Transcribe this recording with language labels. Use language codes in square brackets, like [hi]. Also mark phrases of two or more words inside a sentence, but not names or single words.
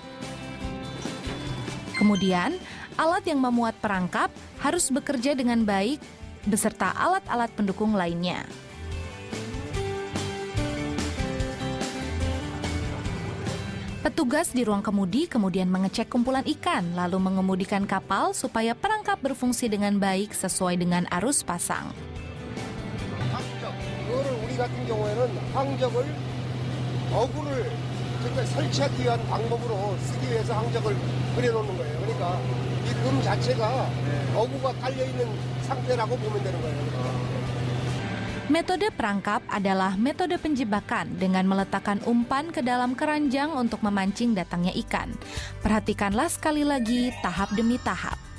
[id] Kemudian, alat yang memuat perangkap harus bekerja dengan baik beserta alat-alat pendukung lainnya. Petugas di ruang kemudi kemudian mengecek kumpulan ikan, lalu mengemudikan kapal supaya perangkap berfungsi dengan baik sesuai dengan arus pasang. [ko] 우리 같은 경우에는 항적을 어구를 설치하기 위한 방법으로 쓰기 위해서 항적을 그려놓는 거예요. 그러니까 이 금 자체가 어구가 깔려 있는 상태라고 보면 되는 거예요. [id] Metode perangkap adalah metode penjebakan dengan meletakkan umpan ke dalam keranjang untuk memancing datangnya ikan. Perhatikanlah sekali lagi tahap demi tahap.